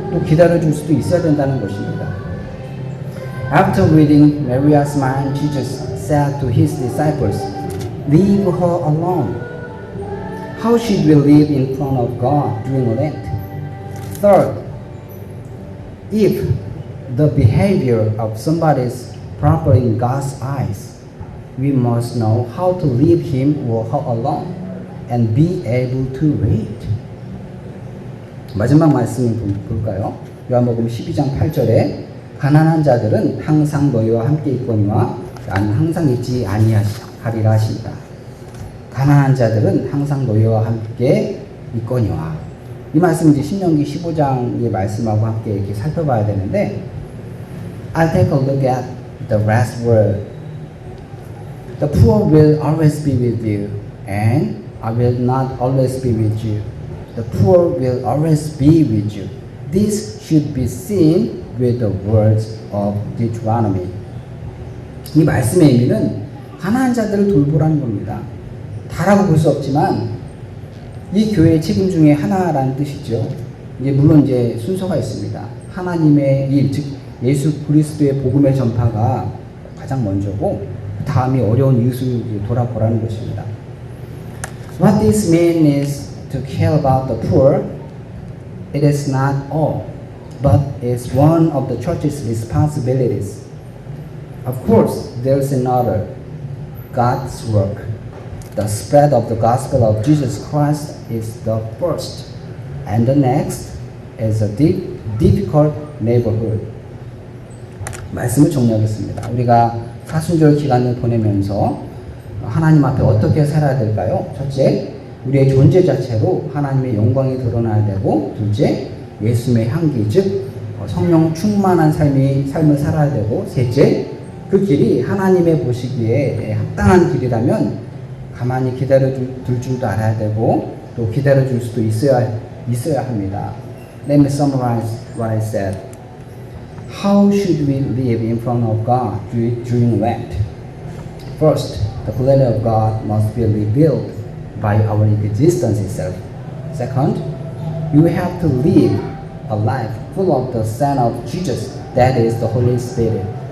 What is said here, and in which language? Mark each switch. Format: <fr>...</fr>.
<ko>또 기다려줄 수도 있어야 된다는 것입니다.</ko> <en>After reading Maria's mind, Jesus said to his disciples, "Leave her alone. How should we live in front of God during Lent?" Third, if the behavior of somebody is proper in God's eyes, we must know how to leave him or her alone and be able to wait.</en> <ko>마지막 말씀을 볼까요? 요한복음 12장 8절에 가난한 자들은 항상 너희와 함께 있거니와 나는 항상 있지 아니하리라 하십니다. 가난한 자들은 항상 너희와 함께 있거니와, 이 말씀은 이제 신명기 15장의 말씀하고 함께 이렇게 살펴봐야 되는데,</ko> <en>I'll take a look at the last word. The poor will always be with you, and I will not always be with you. The poor will always be with you. This should be seen with the words of Deuteronomy.</en> <ko>이 말씀의 의미는 가난한 자들을 돌보라는 겁니다. 다라고 볼 수 없지만 이 교회의 책임 중에 하나라는 뜻이죠. 이제 물론 이제 순서가 있습니다. 하나님의 일, 즉 예수 그리스도의 복음의 전파가 가장 먼저고, 그 다음이 어려운 이웃을 돌아보라는 것입니다.</ko> <en>What this means is to care about the poor. It is not all, but it's one of the church's responsibilities. Of course, there's another, God's work. The spread of the gospel of Jesus Christ is the first, and the next is a difficult neighborhood.</en> <ko>말씀을 정리하겠습니다. 우리가 사순절 기간을 보내면서 하나님 앞에 어떻게 살아야 될까요? 첫째, 우리의 존재 자체로 하나님의 영광이 드러나야 되고, 둘째, 예수님의 향기, 즉 성령 충만한 삶을 살아야 되고, 셋째, 그 길이 하나님의 보시기에 합당한 길이라면 가만히 기다려둘 줄도 알아야 되고, 또 기다려줄 수도 있어야 합니다.</ko> <en>Let me summarize what I said. How should we live in front of God during Lent? First, the glory of God must be revealed by our existence itself. Second, you have to live a life full of the Son of Jesus, that is the Holy Spirit.</en>